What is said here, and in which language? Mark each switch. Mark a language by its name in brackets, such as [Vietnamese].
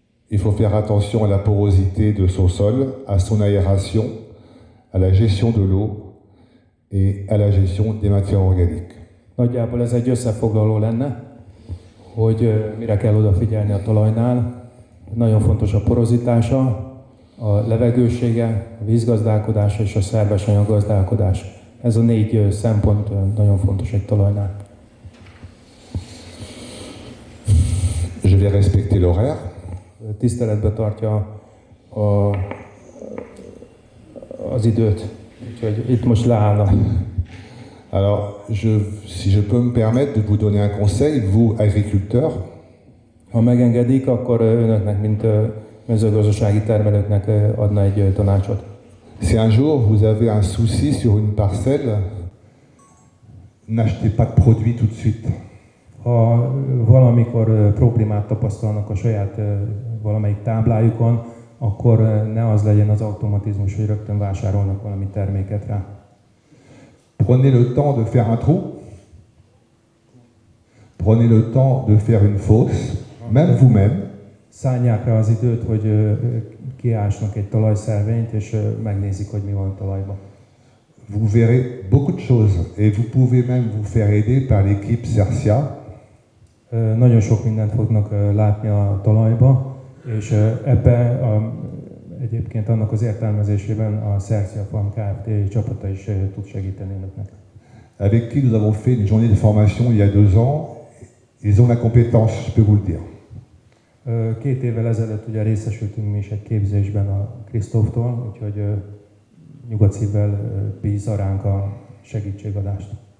[French] Il faut faire attention à la porosité de son sol, à son aération, à la gestion de l'eau et à la gestion des matières organiques. [Hungarian] Nagyjából ez egy összefoglaló lenne. hogy mire kell odafigyelni a talajnál. Nagyon fontos a porozitása, a levegősége, a vízgazdálkodása és a szerves anyaggazdálkodás. Ez a 4 szempont nagyon fontos egy talajnál. [French] Je vais respecter l'horaire. [Hungarian] Tiszteletbe tartja az időt, úgyhogy itt most leállnak. [French] Alors, si je peux me permettre de vous donner un conseil, vous, agriculteurs, [Hungarian] Ha megengedik, akkor önöknek, mint mezőgazdasági termelőknek adna egy tanácsot. [French] si un jour vous avez un souci sur une parcelle, n'achetez pas de produits tout de suite. [Hungarian] Ha valamikor problémát tapasztalnak a saját valamelyik táblájukon, akkor ne az legyen az automatizmus, hogy rögtön vásárolnak valami terméket rá. [French] Prenez le temps de faire un trou. Prenez le temps de faire une fosse, même vous-même. [Hungarian] Szállják rá az időt, hogy kiásnak egy talajszervényt, és megnézik, hogy mi van a talajban. [French] Vous verrez beaucoup de choses et vous pouvez même vous faire aider par l'équipe Cercia. [Hungarian] Nagyon sok mindent fognak látni a talajba, és ebben egyébként annak az értelmezésében a Cercia Farm Kft. Csapata is tud segíteni önöknek. [French] Avec qui nous avons fait une journée de formation il y a 2 ans. Ils ont la compétence, je peux vous le dire. [Hungarian] 2 évvel ezelőtt ugye részesültünk mi is egy képzésben a Krisztóftól, úgyhogy nyugodt szívvel bízza ránk a segítségadást.